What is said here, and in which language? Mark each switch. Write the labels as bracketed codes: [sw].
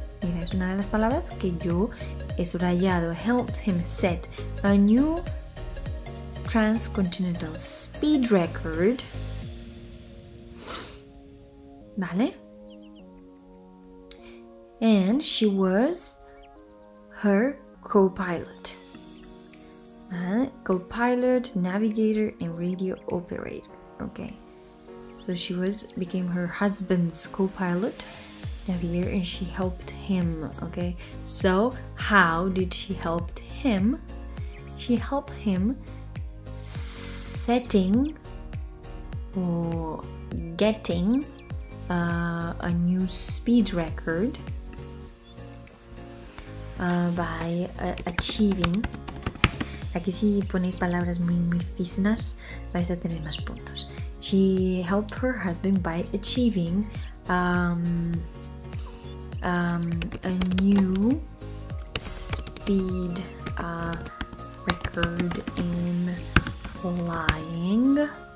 [es] Mira, es una de las palabras que yo he subrayado. [en] Helped him set a new transcontinental speed record. [es] ¿Vale? [en] And she was her co-pilot. Co-pilot, navigator, and radio operator. Okay. So she became her husband's co-pilot, navigator, and she helped him. Okay. So how did she help him? She helped him setting or getting a new speed record by achieving. [es] Aquí si ponéis palabras muy físinas vais a tener más puntos. [en] She helped her husband by achieving a new speed record in flying.